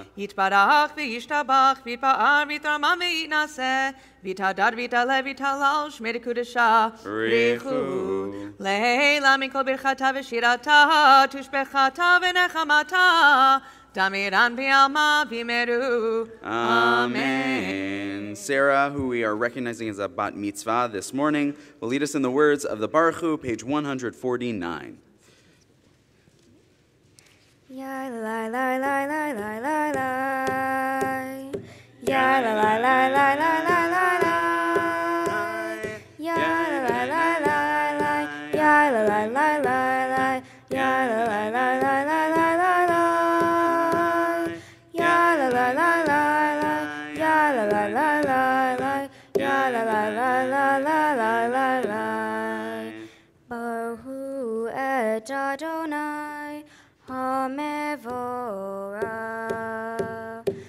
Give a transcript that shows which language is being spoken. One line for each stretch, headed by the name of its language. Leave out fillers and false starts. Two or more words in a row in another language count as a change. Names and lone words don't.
Aramaic: יתברך וישתבח ויתפאר ויתרומם ויתנשא ויתהדר ויתעלה ויתהלל שמי לקודשה בריחו לעילה מכל ברכתה ושירתה תושבחתה ונחמתה דאמירן בעלמא ואמרו. Amen.
English: Sarah, who we are recognizing as a bat mitzvah this morning, will lead us in the words of the Baruch Hu, page 149. Ya la la la la la la la. Ya la la la la la la la la. Ya la la la la la. Ya la la la la la. Ya la la la la la la la.
Hebrew: ברוך את אדוני המבורך.